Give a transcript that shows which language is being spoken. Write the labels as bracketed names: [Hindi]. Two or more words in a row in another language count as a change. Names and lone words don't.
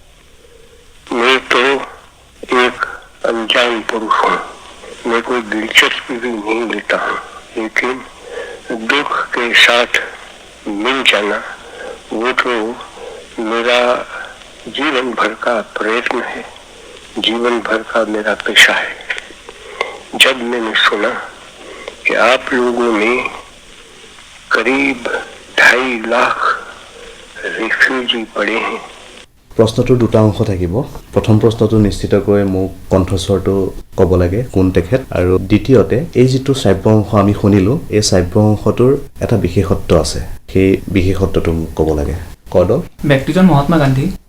[Hindi] मैं तो एक अनजान पुरुष हूँ, मैं कोई दिलचस्पी भी नहीं लेता हूँ, लेकिन दुख के साथ मिल जाना वो तो मेरा जीवन भर का प्रयत्न है, जीवन भर का मेरा पेशा है। जब मैंने सुना कि आप लोगों ने करीब 2.5 लाख रिफ्यूजी पड़े हैं। [Assamese] প্ৰশ্নটোৰ দুটা অংশ থাকিব। প্ৰথম প্ৰশ্নটো নিশ্চিতকৈ মোক কণ্ঠস্বৰটো ক'ব লাগে কোন তেখেত, আৰু দ্বিতীয়তে এই যিটো শ্ৰাব্য অংশ আমি শুনিলোঁ এই শ্ৰাব্য অংশটোৰ এটা বিশেষত্ব আছে, সেই বিশেষত্বটো মোক ক'ব লাগে। ক দল। ব্যক্তিজন মহাত্মা গান্ধী।